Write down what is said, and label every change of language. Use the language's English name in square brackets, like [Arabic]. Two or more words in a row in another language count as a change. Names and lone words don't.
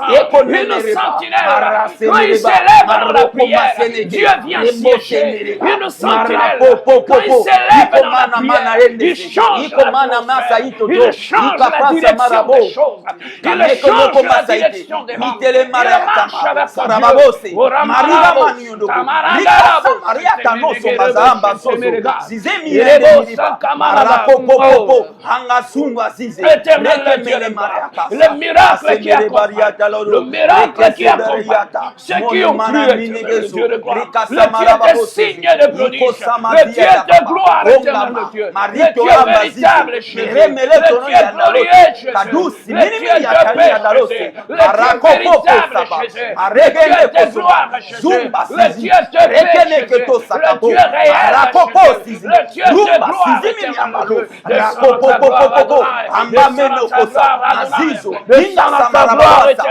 [French] Une sentinelle, quand il s'élève dans la prière, Dieu vient siéger. Une sentinelle, quand il s'élève dans la prière, il change l'atmosphère. Il change la direction des choses. Il change la direction des mondes. Il marche avec Dieu. Babose, Maria Maniondo, Maria Canoso, Mazamba, Zizemi, Maracopo, Hangasumba, Zizi, le miracle qui a le miracle qui accompagne ceux qui ont cru, Dieu de gloire, le Dieu de signes et de prodiges, le Dieu de gloire éternel, le Dieu véritable chez Dieu, le Dieu glorieux chez Dieu, le Dieu de paix chez Dieu, le Dieu véritable chez Dieu, le Dieu de gloire chez Dieu, le Dieu de paix chez Dieu, le Dieu réel chez Dieu, le Dieu de gloire éternel, descends ta gloire